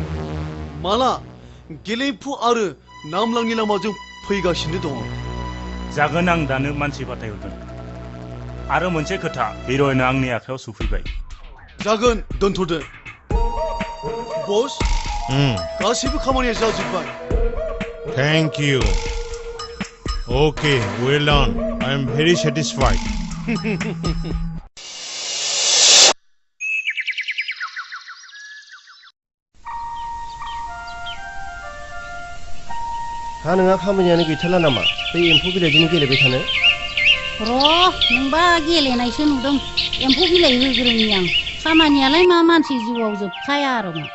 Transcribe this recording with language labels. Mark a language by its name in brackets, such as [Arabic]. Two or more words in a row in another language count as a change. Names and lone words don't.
[Bodo] माला गेलेफु आरो नामलांनि लामाजों फैगासिनो दङ जागोन आं दानो मानसि फाथायहरगोन आरो मोनसे खोथा हिर'इना आंनि आखायाव सफैबाय जागोन दोनथ'दो बस गासैबो खामानिया जाजोबबाय [English] thank you okay well done I am very satisfied [Bodo] हा नोंहा खामानियानो गैथारला नामा बै एम्फौ बिलाइजोंनो गेलेबाय थानो र' नोंबा गेलेनायसो नुदों एम्फौ बिलाइ होग्रोनि आं खामानियालाय मा मानसि जिउआव जोबखाया आरो मा